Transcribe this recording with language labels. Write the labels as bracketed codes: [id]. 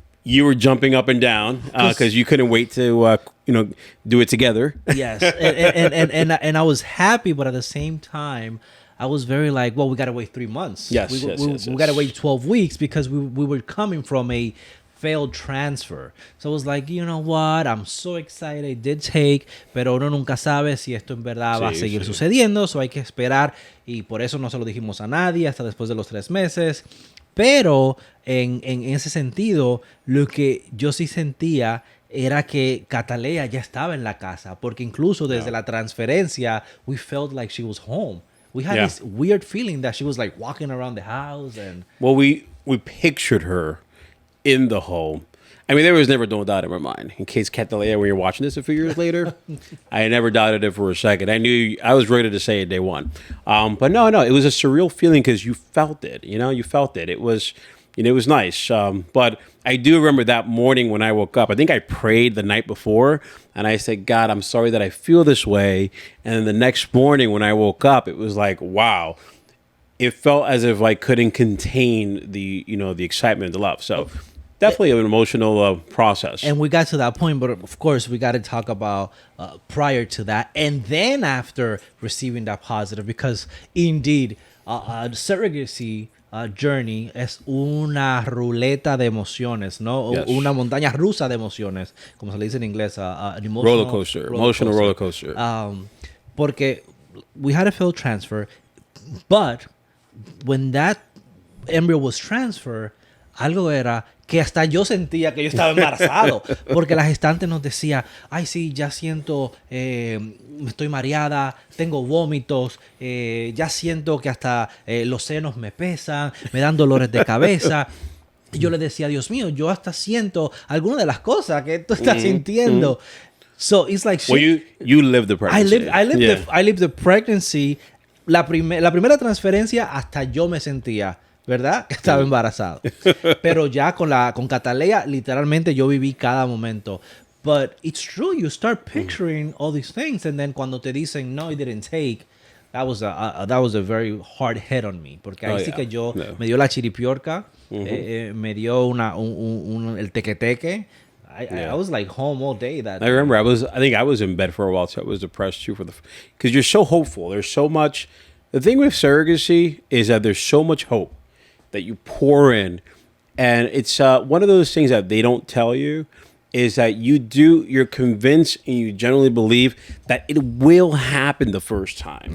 [en] You were jumping up and down because you couldn't wait to do it together. Yes. and I was happy, but at the same time, I was very like, well, we got to wait 3 months. Yes, we got to wait 12 weeks because we were coming from a failed transfer. So I was like, you know what? I'm so excited. It did take, [es] pero uno nunca sabe si esto en verdad va a seguir sucediendo. So hay que esperar. Y por eso no se lo dijimos a nadie hasta después de los 3 meses. Pero en ese sentido, lo que yo sí sentía era que Cataleya ya estaba en la casa. Porque incluso desde la transferencia, [en] we felt like she was home. We had this weird feeling that she was like walking around the house. And well, we pictured her in the home. I mean, there was never no doubt in my mind. In case Cataleya, when you're watching this a few years later, I never doubted it for a second. I knew I was ready to say it day one. But no, it was a surreal feeling because you felt it. You felt it. It was nice. But I do remember that morning when I woke up. I think I prayed the night before, and I said, God, I'm sorry that I feel this way. And then the next morning when I woke up, it was like, wow. It felt as if I couldn't contain the excitement, the love. So definitely an emotional process. And we got to that point, but of course we got to talk about prior to that and then after receiving that positive, because indeed surrogacy [es] journey es una ruleta de emociones, ¿no? [en] Yes. [es] Una montaña rusa de emociones, como se le dice en inglés, an [en] Roller coaster. Emotional roller coaster. [es] Porque [en] we had a failed transfer, but when that embryo was transferred, [es] algo era que hasta yo sentía que yo estaba embarazado, porque la gestante nos decía, ay sí, ya siento, estoy mareada, tengo vómitos, ya siento que hasta los senos me pesan, me dan dolores de cabeza. Y yo le decía, Dios mío, yo hasta siento algunas de las cosas que tú estás sintiendo. [en] So it's like, well, you lived the pregnancy. I lived the pregnancy. [es] La primera transferencia hasta yo me sentía, ¿verdad? Que estaba embarazado. Pero ya con Cataleya, literalmente yo viví cada momento. [en] But it's true, you start picturing all these things, and then [es] cuando te dicen, no, [en] it didn't take, that was a very hard hit on me. [es] Porque ahí sí que yo me dio la chiripiorca, me dio el tequeteque. [en] I was like home all day that I remember I think I was in bed for a while, so I was depressed too because you're so hopeful. There's so much. The thing with surrogacy is that there's so much hope that you pour in, and it's one of those things that they don't tell you is that you're convinced and you generally believe that it will happen the first time.